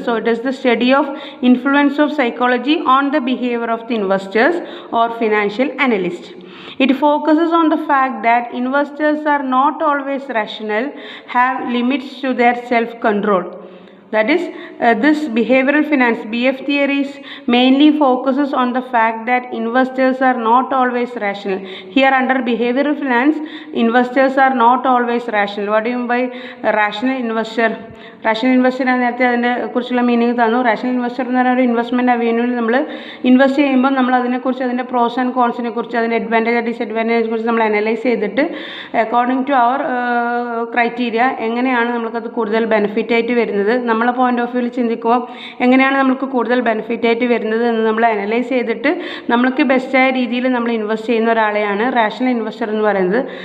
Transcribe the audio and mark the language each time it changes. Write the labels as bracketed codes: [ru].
[en] So it is the study of influence of psychology on the behaviour of the investors or financial analyst. It focuses on the fact that investors are not always rational, have limits to their self-control. That is, this behavioral finance BF theories mainly focuses on the fact that investors are not always rational. Here under behavioral finance, investors are not always rational. What do you mean by rational investor? [ml] Rational investor നേരത്തെ അതിനെ കുറിച്ചുള്ള meaning തന്നു. Rational investor എന്ന് പറയുന്ന ഒരു investment അവന്യൂവിൽ നമ്മൾ invest ചെയ്യുമ്പോൾ നമ്മൾ അതിനെക്കുറിച്ച് അതിൻ്റെ പ്രോസ് ആൻഡ് കോൺസിനെ കുറിച്ച് അതിൻ്റെ അഡ്വാൻറ്റേജ് ഡിസഡ്വാൻറ്റേജിനെ കുറിച്ച് നമ്മൾ അനലൈസ് ചെയ്തിട്ട് [en] according to our criteria [ml] എങ്ങനെയാണ് നമുക്കത് കൂടുതൽ ബെനിഫിറ്റ് ആയിട്ട് വരുന്നത്, നമ്മളെ പോയിന്റ് ഓഫ് വ്യൂവിൽ ചിന്തിക്കുമ്പോൾ എങ്ങനെയാണ് നമുക്ക് കൂടുതൽ ബെനിഫിറ്റ് ആയിട്ട് വരുന്നത് എന്ന് നമ്മൾ അനലൈസ് ചെയ്തിട്ട് നമ്മൾക്ക് ബെസ്റ്റായ രീതിയിൽ നമ്മൾ ഇൻവെസ്റ്റ് ചെയ്യുന്ന ഒരാളെയാണ് റാഷണൽ ഇൻവെസ്റ്റർ എന്ന് പറയുന്നത്.